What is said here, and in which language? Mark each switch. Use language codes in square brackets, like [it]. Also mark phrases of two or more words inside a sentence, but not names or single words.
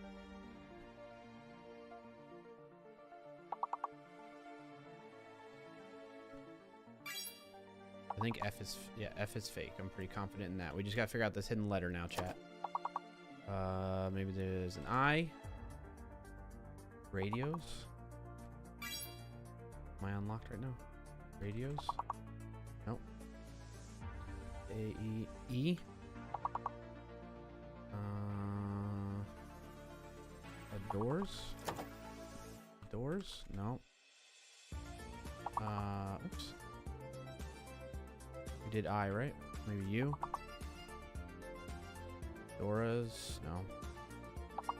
[en] I think F is, yeah, F is fake. I'm pretty confident in that. We just gotta figure out this hidden letter now, chat. Maybe there's an I. Radios. Am I unlocked right now? Radios? Nope. A-E-E. Doors? Doors? No. Oops. We did I, right? Maybe you? Doras? No.